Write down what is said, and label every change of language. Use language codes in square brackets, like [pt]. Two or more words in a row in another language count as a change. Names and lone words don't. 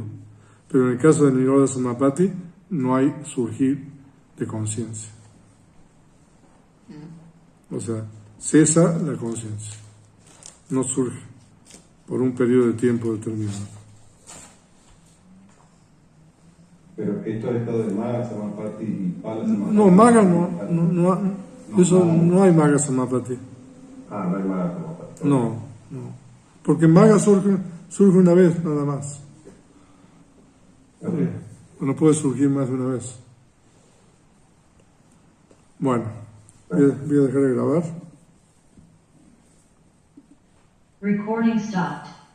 [es] Pero en el caso de Niroda Samapati no hay surgir de conciencia. O sea, cesa la conciencia. No surge por un periodo de tiempo determinado. Pero que esto es estado de Maga Samapati y Pala Samapati. No, Maga no hay Maga Samapati. Ah, no hay Maga Samapati. No. Porque Maga surge una vez, nada más. Okay. No puede surgir más de una vez. Bueno, voy a dejar de grabar. [en] Recording stopped.